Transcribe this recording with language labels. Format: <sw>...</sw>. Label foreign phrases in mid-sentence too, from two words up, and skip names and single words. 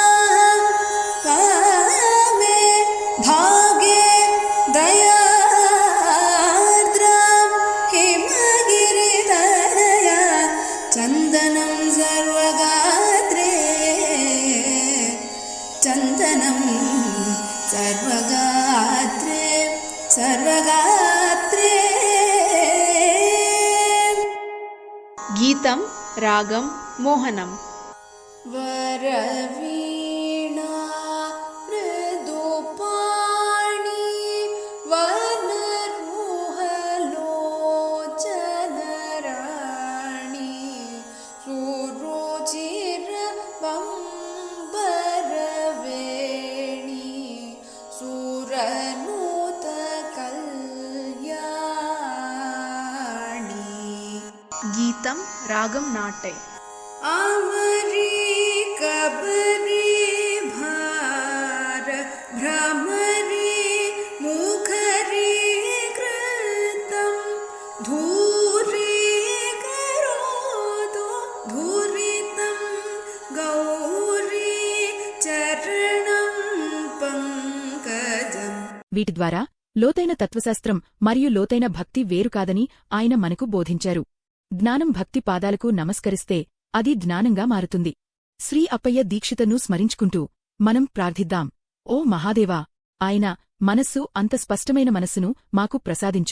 <sa>पावे भागे दयार्द्रां हिमगिरितनया चन्दनं सर्वगात्रे चन्दनं सर्वगात्रे सर्वगात्रे</sa> <te>గీతం రాగం మోహనం</te> <sa>वरवीणा मृदुपाणि वनरुहलोचनराणि सुरुचिरवम्बरवेणि सुरनूतकल्याणि</sa> <te>గీతం రాగం నాటై</te> <sa>आमरी कबरी भार भ्रमरी मुखरी कृतं धूरी करोतु धूरितं गौरी चरणं पंकजम्</sa> <te>వీటి ద్వారా లోతైన తత్వశాస్త్రం మరియు లోతైన భక్తి వేరు కాదని ఆయన మనకు బోధించారు. జ్ఞానం భక్తి పాదాలకు నమస్కరిస్తే అది జ్ఞానంగా మారుతుంది. శ్రీ అప్పయ్య దీక్షితను స్మరించుకుంటూ మనం ప్రార్థిద్దాం. ఓ మహాదేవా, ఆయన మనస్సు అంత స్పష్టమైన మనస్సును మాకు ప్రసాదించు.</te>